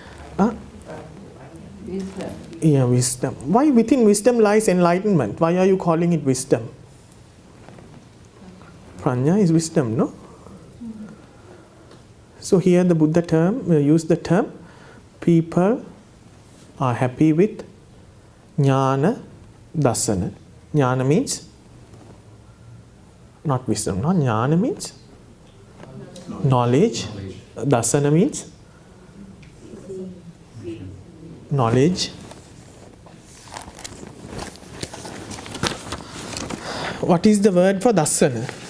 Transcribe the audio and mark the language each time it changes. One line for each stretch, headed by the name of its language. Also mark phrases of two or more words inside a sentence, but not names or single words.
English: Wisdom. Yeah, wisdom. Why within wisdom lies enlightenment? Why are you calling it wisdom? Prajna is wisdom, no? So here the Buddha used the term, people are happy with
Pali: jnana dasana.
English: Jnana means not wisdom, no? Jnana means knowledge. Dasana means knowledge. What is the word for dasana?